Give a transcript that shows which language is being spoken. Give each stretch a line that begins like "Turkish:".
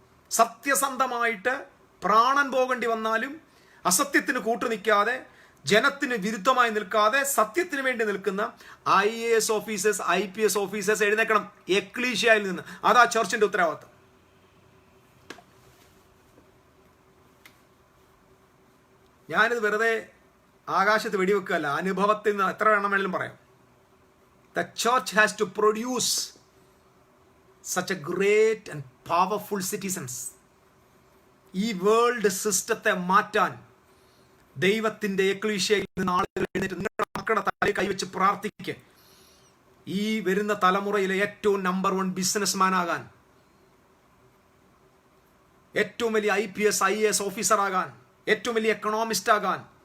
Malayalam: സത്യസന്ധമായിട്ട് പ്രാണൻ പോകേണ്ടി വന്നാലും അസത്യത്തിന് കൂട്ടു നിൽക്കാതെ, ജനത്തിന് വിരുദ്ധമായി നിൽക്കാതെ സത്യത്തിന് വേണ്ടി നിൽക്കുന്ന IAS ഓഫീസേഴ്സ്, IPS ഓഫീസേഴ്സ് എഴുന്നേക്കണം എക്ലീഷ്യായിൽ നിന്ന്. അതാ ചർച്ചിന്റെ ഉത്തരവാദിത്തം. ഞാനിത് വെറുതെ ആകാശത്ത് വെടിവെക്കുകയല്ല, അനുഭവത്തിൽ നിന്ന് എത്ര എണ്ണം വേണമെങ്കിലും പറയാം.
English: The church has to produce such a great and powerful citizens.
Malayalam: ഈ വേൾഡ് സിസ്റ്റത്തെ മാറ്റാൻ ദൈവത്തിന്റെ എക്ലീഷ്യയിൽ നിന്ന് ആളുകൾ എഴുന്നേറ്റ് നിങ്ങളുടെ മക്കളുടെ തലയിൽ കൈവച്ച് പ്രാർത്ഥിക്കുക. ഈ വരുന്ന തലമുറയിലെ ഏറ്റവും നമ്പർ 1 ബിസിനസ്മാൻ ആകാൻ, ഏറ്റവും വലിയ IPS IAS ഓഫീസർ ആകാൻ, ഏറ്റവും വലിയ എക്കണോമിസ്റ്റ് ആകാൻ.